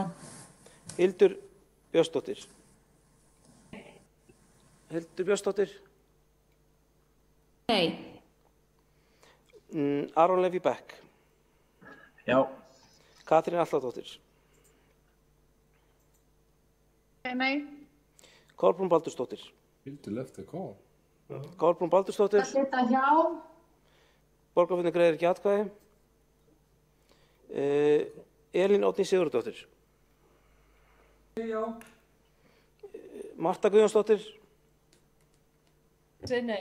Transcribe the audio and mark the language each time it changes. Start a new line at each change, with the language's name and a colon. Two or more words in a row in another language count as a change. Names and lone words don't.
Icelandic: Hildur Björnsdóttir. Hildur Björnsdóttir. Nei. Aron Leví Beck. Já. Katrín Atladóttir. Nei. Kolbrún Baldursdóttir.
English: Hildur left the call.
Icelandic: Kolbrún Baldursdóttir. Það setja hjá. Borgarfulltrúar greiðir ekki atkvæði. Elín Oddný Sigurðardóttir. Já. Marta Guðjónsdóttir. Segi nei.